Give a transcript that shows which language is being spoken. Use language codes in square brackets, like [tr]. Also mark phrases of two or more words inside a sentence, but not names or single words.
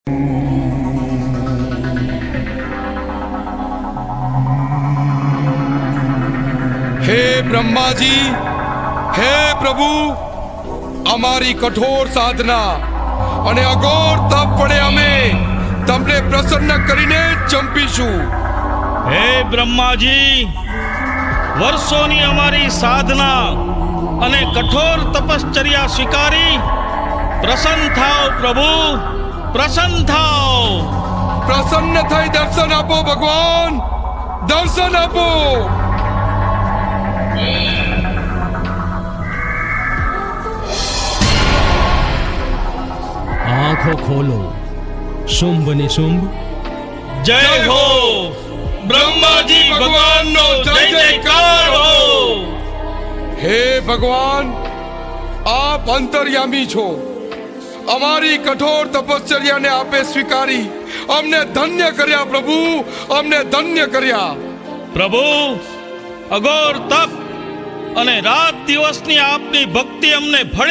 [gu] હે બ્રહ્મા જી, હે પ્રભુ, અમારી કઠોર સાધના અને અઘોર તપ વડે અમે તમને પ્રસન્ન કરીને ચંપીશું। હે બ્રહ્માજી, વર્ષોની અમારી સાધના અને કઠોર તપશ્ચર્યા સ્વીકારી પ્રસન્ન થાઓ પ્રભુ, પ્રસન્ન થાઓ। પ્રસન્ન થઈ દર્શન આપો ભગવાન, દર્શન આપો। [hi] आंखों खोलो, शुंभ निशुंभ [gu] જય હો બ્રહ્માજી ભગવાન નો જય જયકાર હો। હે ભગવાન, આપ અંતર્યામી છો। અમારી કઠોર તપશ્ચર્યાને આપે સ્વીકારી અમને ધન્ય કર્યા પ્રભુ, અમને ધન્ય કર્યા। પ્રભુ, અઘોર તપ અને રાત દિવસની આપની ભક્તિ અમને ભળી